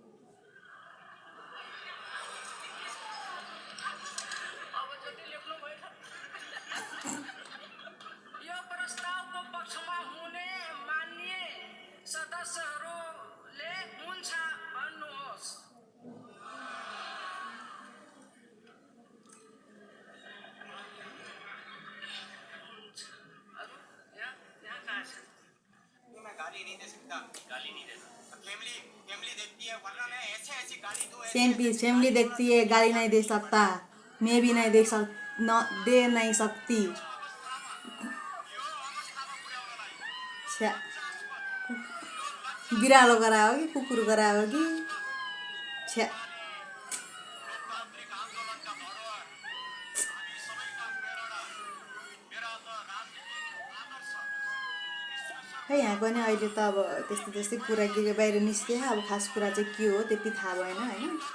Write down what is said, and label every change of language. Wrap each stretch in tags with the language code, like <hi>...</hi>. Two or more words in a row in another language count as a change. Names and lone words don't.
<ne>अब जति लेख्नु भयो यो प्रस्तावको पक्षमा हुने माननीय सदस्यहरूले हुन्छ भन्नुहोस्। यहाँ कहाँ छ?</ne> <hi>मैं गाली नहीं दे सकता, गाली नहीं देता। फैमिली फैमिली देखती है, वरना मैं ऐसे ऐसी गाली दूं, फैमिली देखती है, गाली नहीं दे सकता, मैं भी नहीं दे नहीं सकती।</hi> <ne>छ्या, बिरालो गरायो कि कुकुर गरायो कि छ्या। खै यहाँ पनि अहिले त अब त्यस्तै कुरा के बाहिर निस्के, अब खास कुरा चाहिँ के हो त्यति थाहा भएन होइन।</ne>